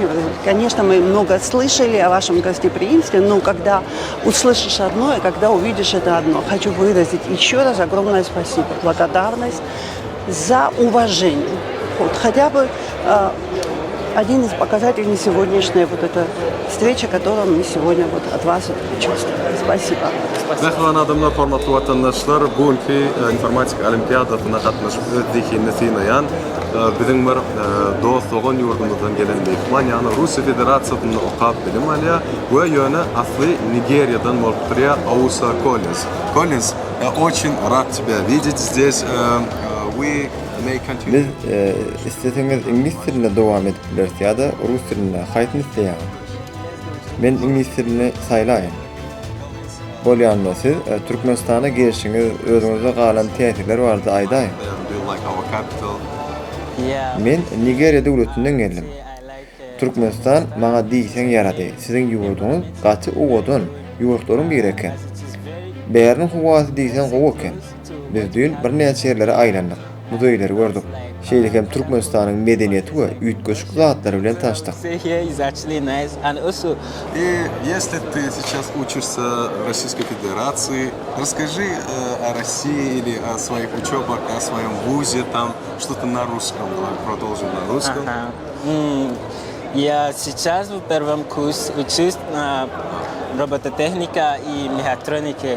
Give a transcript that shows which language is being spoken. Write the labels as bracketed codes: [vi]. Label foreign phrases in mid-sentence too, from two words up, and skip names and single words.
[ru] Конечно, мы много слышали о вашем гостеприимстве, но когда услышишь одно и когда увидишь это одно, хочу выразить еще раз огромное спасибо, благодарность за уважение. Вот, хотя бы один из показателей сегодняшней вот эта встреча, которую мы сегодня вот от вас чувствуем. Спасибо. [tk] Mehman adamlar, hormatly vatandaşlar, bugünkü informatik olimpiadasyna gatnaşyp öz zihine synaýan biziň bir dost bolan ýurdumyzdan gelen mehman, ýani Russiýa Federatsiýasyny okap bilim alýa we ýöne asly Nigeriýadan bolup durýar Ausa Collins. [ru] Collins, очень рад тебя видеть здесь. [tk] Biz isteseňiz ingliz dilinde dowam edip bilersiz ýa-da rus dilinde haýtyn isleýär. Men ingliz dilini saýlaýyn. Bolýanda siz Türkmenistana gelişiňiz özüňizde galan täsirler bardy aýdaýyn. Men Nigeriýa döwletinden geldim. Türkmenistan maňa diýseň ýarady. Siziň ýurduňyz gaty ugodun, ýurtlaryň biri eken. Bäriň howasy diýseň gowy eken. Biz dün bir näçe ýerlere aýlandyk. Muzeyleri gördük. Şeýlekem Türkmenistanyň medeniýeti we üýtgeçlik zatlary bilen taşdyk. [ru] И если ты сейчас учишься в Российской Федерации, расскажи о России или о своих учебах, о своем вузе, там что-то на русском. Давай продолжим на русском. Я сейчас в первом курсе учусь на робототехника и мехатроники.